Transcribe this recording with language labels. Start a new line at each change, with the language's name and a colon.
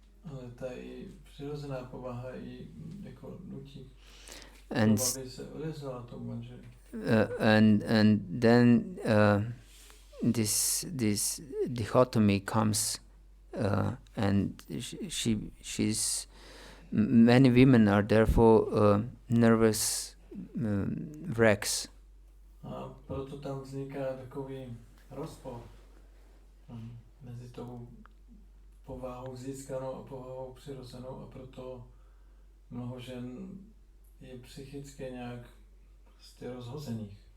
Czech: Ale ta její přirozená povaha ji jako nutí, aby se odevzdala tomu manželi.
English: And then this dichotomy comes, and she's many women are therefore nervous wrecks.
Czech: A proto tam vzniká takový rozpor mezi tou povahou získanou a povahou přirozenou, a proto mnoho žen je psychicky nějak prostě rozhozených.